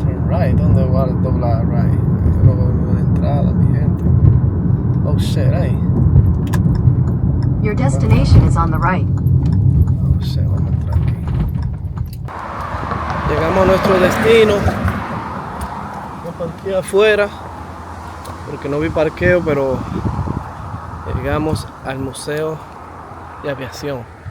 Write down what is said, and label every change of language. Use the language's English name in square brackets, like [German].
[English] Turn right, [Spanish] ¿dónde va a doblar [English] right? [Spanish] Yo no veo ninguna entrada, mi gente. [English] Oh shit, [Spanish] ahí. [English] Your destination is on the right. Oh shit, [Spanish] vamos a entrar aquí. Llegamos a nuestro destino. Me parqué afuera porque no vi parqueo, pero llegamos al Museo de Aviación.